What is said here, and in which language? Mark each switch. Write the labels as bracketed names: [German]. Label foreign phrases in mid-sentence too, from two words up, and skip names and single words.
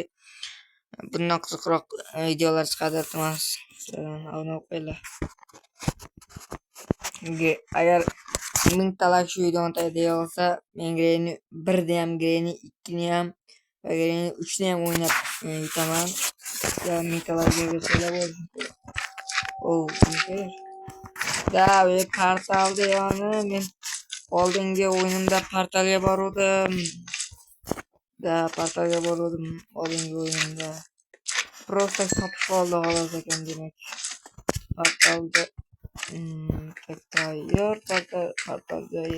[Uzbek] Bundan qiziqroq videolar chiqadi, iltimos obuna bo'lib qo'yinglar. Agar mingtalab shu videoni tagida olsa, men Granny 1 ni ham, Granny 2 ni ham va Granny 3 ni ham o'ynab yutaman. Ya mingtalarga bersanglar bo'ldi. Da ve portalda yani men oldingi o'yinimda portalga boruvdim. Oldingi o'yinimda. Просто topib qoldi xolos ekan demak. Portalda tayyor portal joyi.